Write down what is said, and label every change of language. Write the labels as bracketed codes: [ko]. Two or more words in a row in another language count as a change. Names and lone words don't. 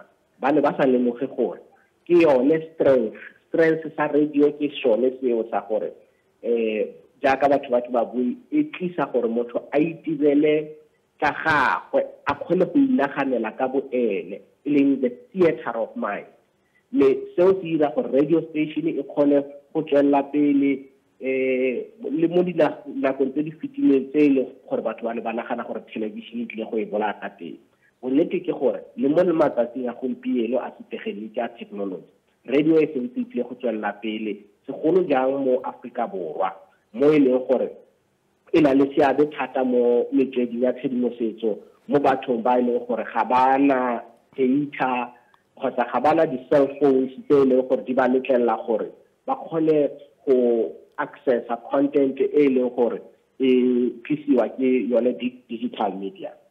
[tn] Ba ne ba sa lemoge gore ke yone strength sa radio ke sone seo sa gore jaaka batho ba bui e tlisa gore motho a itirele ka gagwe a kgone go inaganela ka bo ene e leng [en] the theater of mind. [tn] Le seo se dira gore [en] radio station [tn] e kgone go tswella pele le mo dinakong tse di fetileng tse e leng gore batho ba ne ba nagana gore television e tlile go e bolaya ka teng. Bonnete ke gore le mo matsatsing a gompieno a setegeniki a technology radio e sentse e tlile go tswella pele segolo jang mo Afrika Borwa mo e leng gore e na le seabe thata mo metsweding ya tshedimosetso mo bathong ba e leng gore ga ba na data kgotsa ga ba na di- [en] cell phones [tn] tse e leng gore di ba letlelela gore ba kgone go accessa content e leng gore e tlisiwa ke yone [en] digital media.